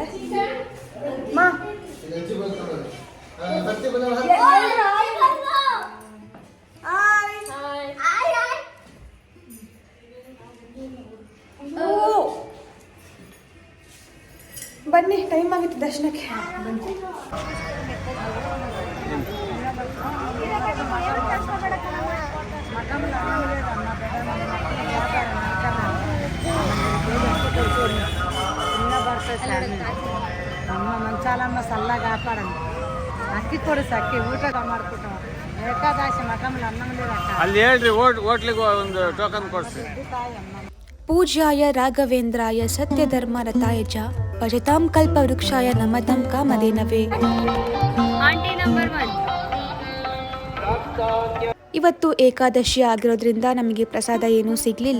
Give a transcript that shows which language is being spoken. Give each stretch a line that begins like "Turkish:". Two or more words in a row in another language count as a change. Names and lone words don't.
Kannada: ಮಾ ಬನ್ನಿ, ಟೈಮ್ ಆಗಿತ್ತು ದರ್ಶನಕ್ಕೆ.
Telugu: అమ్మ మంచాలమ్మ చల్లగా కాపాడండి. అక్కి కొడు సక్కి ఊట
Kannada: ಮಾಡ್ಕೊಟ್ಟು ಏಕಾದಶಿ
Telugu: ಮಠಂలో అన్నం లేదక్క.
Kannada: ಅಲ್ಲಿ ಹೇಳ್ರಿ ಓಟ್ಲಿಗೆ ಒಂದು ಟೋಕನ್ ಕೊಡ್ಸಿ.
Sanskrit: ಪೂಜ್ಯಾಯ ರಾಘವೇಂದ್ರಾಯ ಸತ್ಯಧರ್ಮರತಾಯ ಚ ಭಜತಾಂ ಕಲ್ಪವೃಕ್ಷಾಯ ನಮತಾಂ ಕಾಮಧೇನವೇ.
Kannada: ಆಂಟಿ ನಂಬರ್ 1. ಇವತ್ತು ಏಕಾದಶಿ ಆಗಿರೋದ್ರಿಂದ ನಮಗೆ ಪ್ರಸಾದ ಏನೂ ಸಿಗಲಿಲ್ಲ.